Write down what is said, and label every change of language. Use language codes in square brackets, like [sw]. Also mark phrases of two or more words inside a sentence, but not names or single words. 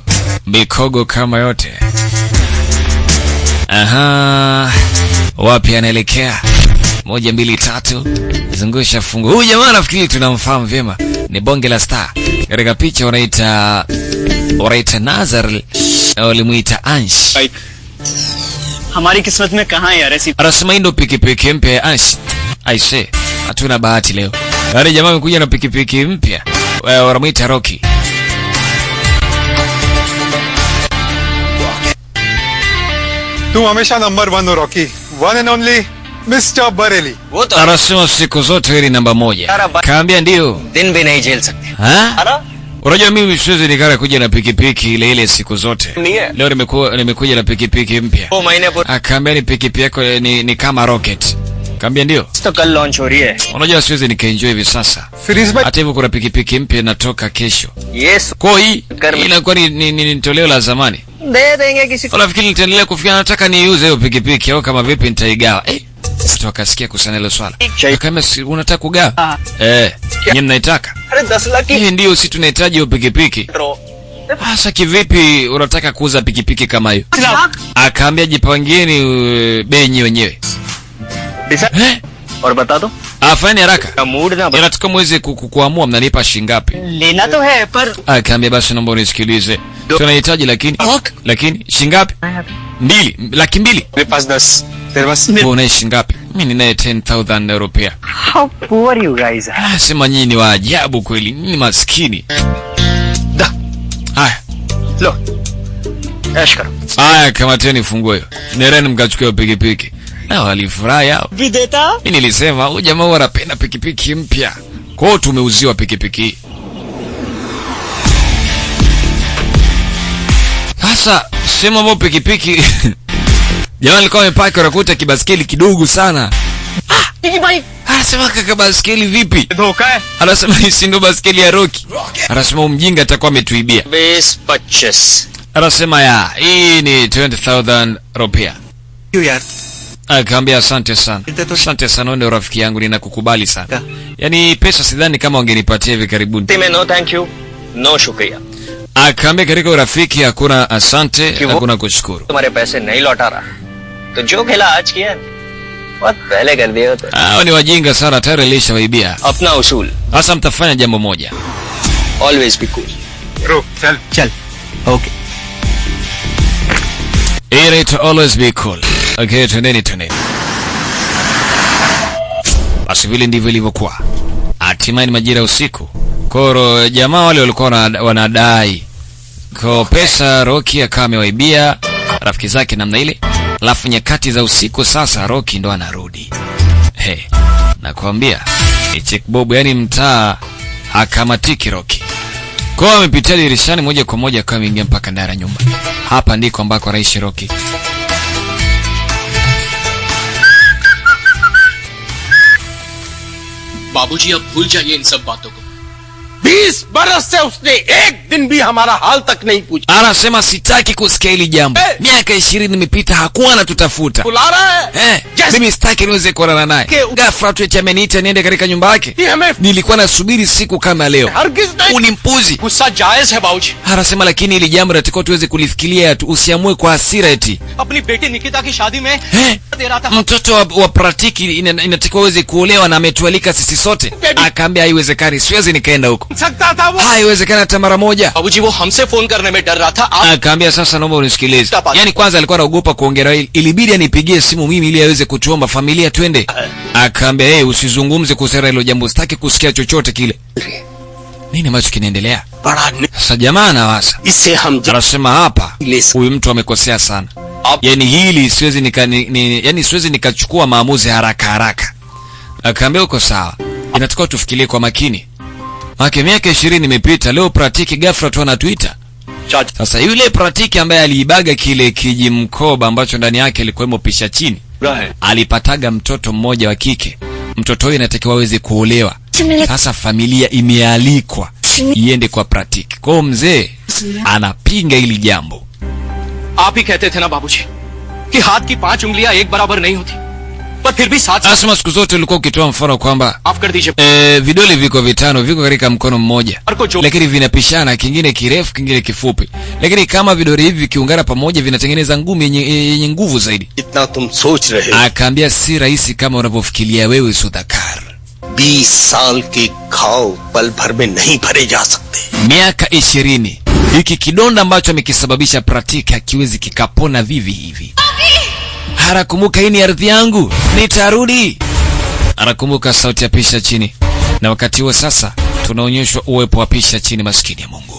[sw] Mikogo kama yote. Aha. Wapi anaelekea? 1 2 3. Zungusha fungu. Huyu jamaa nafikiri tunamfahamu vyema. Ni bonge la star. Katika picha wanaita Nazar, walimuita Ansh. [hi] हमारी किस्मत में कहां है यार ऐसी. [sw] Anasema ndo pikipiki mpya ya Ansh. Aise, hatuna bahati leo. Wale jamaa wamekuja na pikipiki mpya. Wanamuita Rocky. [hi] तुम हमेशा नंबर 1 हो रॉकी. [en] one and only Mister Bareilly. [sw] Anasema siku zote hili namba 1. Kaambia ndio. [hi] दिन भी नहीं झेल सकते. Ha? [sw] Unajua mimi siwezi nikara kuja na pikipiki ile siku zote. Leo nimekuja na pikipiki mpya. Akaambia ni pikipiki yako ni kama rocket. Kaambia ndio. [hi] तो कल लॉन्च हो रही है. [sw] Unajua siwezi nikaenjoy hivi sasa. Hata hivyo kuna pikipiki mpya inatoka kesho. [en] Yes. [sw] Kwa hii inakuwa ni toleo la zamani. [hi] दे देंगे किसी को. [sw] Unafikiri nitaendelea kufikia nataka niuze hiyo pikipiki au kama vipi nitaigawa? Sasa akasikia kusana hilo swala. Kama unataka kugawa? Nyinyi mnaitaka? [hi] अरे 10 लाख की. [sw] Ndio si tunahitaji hiyo pikipiki. Sasa kivipi unataka kuuza pikipiki kama hiyo? Akaambia jipangieni bei wenyewe. [hi] और बता दो. [sw] Afanye haraka. [hi] मूड ना [sw] Nataka muweze kuamua mnanipa shilingi ngapi? [hi] लेना तो है पर. [sw] Akaambia basi naomba unisikilize. Tunahitaji lakini shilingi ngapi? [hi] 2 laki 2. मेरे पास 10. तेरे पास? [sw] Wewe una shilingi ngapi? Mimi ninaye 10,000 rupiah. [en] How poor you guys are. [sw] Sema nyinyi ni wa ajabu kweli. Nyinyi maskini. Haya. [hi] लो. ऐश करो. [sw] Haya, kamateni funguo hiyo. Nereni mkachukue pikipiki. Na walifurahi hao. Videta? Mimi nilisema huyu jamaa anapenda pikipiki mpya. Kwa hiyo tumeuziwa pikipiki. Sasa sema mbona pikipiki jamaa alikuwa amepaki anakuta kibaskeli kidogo sana. [hi] भाई. [sw] Anasema kaka baskeli vipi? [hi] धोखा है. [sw] Anasema hii ndio baskeli ya Rocky. Anasema mjinga atakuwa ametuibia. 20-25. Anasema hii ni 20,000 rupiah. [hi] क्यों यार? [sw] Akaambia asante sana. Asante sana ndio rafiki yangu ninakukubali sana. Yaani pesa sidhani kama wangenipatia hivi karibuni. [en] मैं no thank you. No शुक्रिया. [sw] Akaambia katika urafiki hakuna asante, hakuna kushukuru. [hi] तुम्हारे पैसे नहीं लौटा रहा. तो जो खेला आज किया बहुत पहले कर दिया होता. [sw] Hao ni wajinga sana tayari alishawaibia. [hi] अपना उसूल. [sw] Sasa mtafanya jambo moja. [en] Always be cool. [hi] रुक चल. चल. [en] Okay. It always be cool. [sw] Okay, tuneni. Basi vile ndivyo ilivyokuwa. Hatimaye ni majira usiku. Koro jamaa wale walikuwa wanadai kwa pesa Rocky akawa amewaibia rafiki zake namna ile. Alafu nyakati za usiku sasa Rocky ndo anarudi. Nakwambia Check Bob yani mtaa akamatiki Rocky. Kwa amepitia dirishani moja kwa moja kama ingia mpaka ndani ya nyumba. Hapa ndiko ambako anaishi Rocky. [hi] बाबूजी अब भूल जाइए इन सब बातों को. 20 बरस से उसने एक दिन भी हमारा हाल तक नहीं पूछा. [sw] Anasema sitaki kusikia hili jambo. Miaka 20 imepita hakuwa anatutafuta. [hi] बुला रहा है. [sw] Mimi sitaki niweze kuonana naye. Ghafla tu eti ameniita niende katika nyumba yake. Nilikuwa nasubiri siku kama leo. Ulimpuzi. [hi] गुस्सा जायज है बाबूजी. [sw] Anasema lakini hili jambo nataka tuweze kulifikiria tu, usiamue kwa hasira eti. [hi] अपनी बेटी निकिता की शादी में दे रहा था. [sw] Mtoto wa Pratiki inatakiwa uweze kuolewa na ametualika sisi sote. Akaambia haiwezekani, siwezi nikaenda huko. [hi] सकता था वो. [sw] Haiwezekani hata mara moja. [hi] बाबूजी वो हमसे फोन करने में डर रहा था. [sw] Akaambia sasa naomba unisikilize. Yaani kwanza alikuwa anaogopa kuongea hili. Ilibidi anipigie simu mimi ili aweze kutuomba familia twende. Akaambia usizungumze kuhusu hilo jambo, sitaki kusikia chochote kile. Nini ambacho kinaendelea? Sasa jamaa anawasa. [hi] इससे हम [sw] Anasema hapa huyu mtu amekosea sana. Yaani hili siwezi siwezi nikachukua maamuzi haraka. Akaambia uko sawa. Inatakiwa tufikirie kwa makini. Miaka 20 imepita, leo Pratiki ghafla tu ana Twitter. Sasa yule Pratiki ambaye aliibaga kile kijimkoba ambacho ndani yake ilikuwemo pisha chini, alipataga mtoto mmoja wa kike. Mtoto huyo inatakiwa aweze kuolewa. Sasa familia imealikwa iende kwa Pratiki. Kwa mzee anapinga hili jambo. [hi] आप ही कहते थे ना बाबूजी कि हाथ की 5 उंगलियां एक बराबर नहीं होती, पर फिर भी साथ [sw] Asema siku zote ulikuwa ukitoa mfano kwamba [hi] माफ कर दीजिए [sw] vidole viko vitano viko katika mkono mmoja, lakini vinapishana, kingine kirefu kingine kifupi, lakini kama vidole hivi vikiungana pamoja vinatengeneza ngumi yenye nguvu zaidi. [hi] इतना तुम सोच रहे हो, [sw] Akaambia si rahisi kama unavyofikiria wewe Sudhakar. [hi] 20 साल के घाव पल भर में नहीं भरे जा सकते. [sw] Miaka 20, hiki kidonda ambacho amekisababisha Pratiki hakiwezi kikapona vivi hivi. Harakumbuka hii ni ardhi yangu, nitarudi. Anakumbuka sauti ya pisha chini. Na wakati huo sasa tunaonyeshwa uwepo wa pisha chini, maskini ya Mungu.